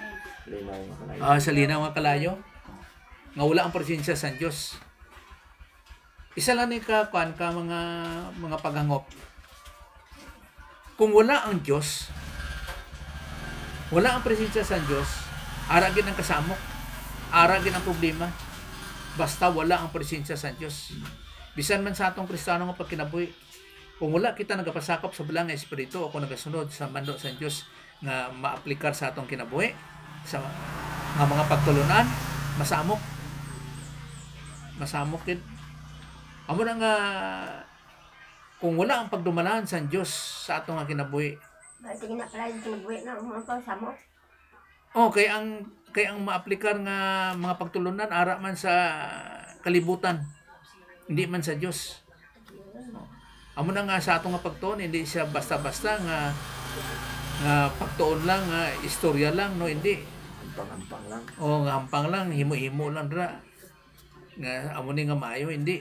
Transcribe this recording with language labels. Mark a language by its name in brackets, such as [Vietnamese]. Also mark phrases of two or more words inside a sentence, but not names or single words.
[Hiligaynon] Sa linaw nga kalayo. Nga wala ang presensya sa Diyos. Isa lang ni ka mga paghangop. Kung wala ang Diyos, wala ang presensya sa Diyos, aragin ang kasamok, aragin ang problema, basta wala ang presensya sa Diyos. Bisan man sa atong Kristiyano nga pagkinabuhi, kung wala kita nagapasakop sa balang espiritu o kung nagasunod sa mando sa Diyos nga maaplikar sa atong kinabuhi, sa mga pagtulunan, masamok. Masamok din. Amo na nga, kung wala ang pagdumalaan sa Diyos sa atong kinabuhi, kay ang maaplikar nga mga pagtulunan ara man sa kalibutan, hindi man sa Dios. Amo na nga sa atong nga pagtuon, hindi siya basta-basta nga pagtuon lang, nga istorya lang, no, hindi. Hampang lang. Nga hampang lang, himo-himo lang ra. Nga amo ni nga maayo, hindi.